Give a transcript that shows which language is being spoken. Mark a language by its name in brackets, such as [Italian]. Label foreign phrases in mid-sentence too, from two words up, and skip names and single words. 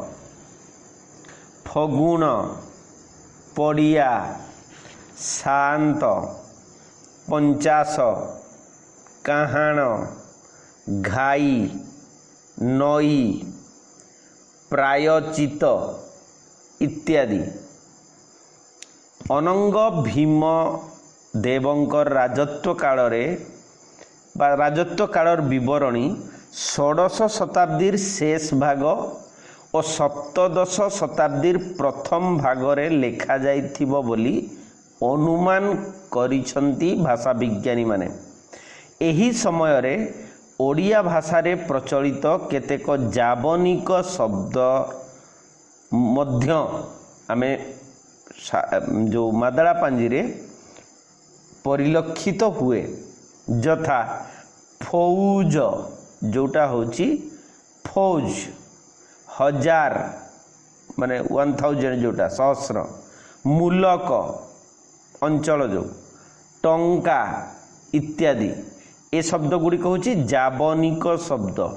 [Odia] ଫଗୁଣ ପଡ଼ିଆ ଶାନ୍ତ ପଞ୍ଚାଶ କାହାଣ ଘାଇ ନଈ ପ୍ରାୟଚିତ ଇତ୍ୟାଦି। ଅନଙ୍ଗ ଭୀମ ଦେବଙ୍କର ରାଜତ୍ୱ କାଳରେ ବା ରାଜତ୍ୱ କାଳର ବିବରଣୀ ଷୋଡ଼ଶ ଶତାବ୍ଦୀର ଶେଷ ଭାଗ ଓ ସପ୍ତଦଶ ଶତାବ୍ଦୀର ପ୍ରଥମ ଭାଗରେ ଲେଖା ଯାଇଥିବ ବୋଲି ଅନୁମାନ କରିଛନ୍ତି ଭାଷା ବିଜ୍ଞାନୀ ମାନେ। ଏହି ସମୟରେ ଓଡ଼ିଆ ଭାଷାରେ ପ୍ରଚଳିତ କେତେକ ଜାବନିକ ଶବ୍ଦ ମଧ୍ୟ ଆମେ ଯେଉଁ ମାଦଳା ପାଞ୍ଜିରେ ପରିଲକ୍ଷିତ ହୁଏ, ଯଥା ଫୌଜ ଯେଉଁଟା ହେଉଛି ଫୌଜ ହଜାର ମାନେ 1000 ଯେଉଁଟା ସହସ୍ର, ମୂଲକ ଅଞ୍ଚଳ ଯେଉଁ ଟଙ୍କା ଇତ୍ୟାଦି ଏ ଶବ୍ଦ ଗୁଡ଼ିକ ହେଉଛି ଜାବନିକ ଶବ୍ଦ।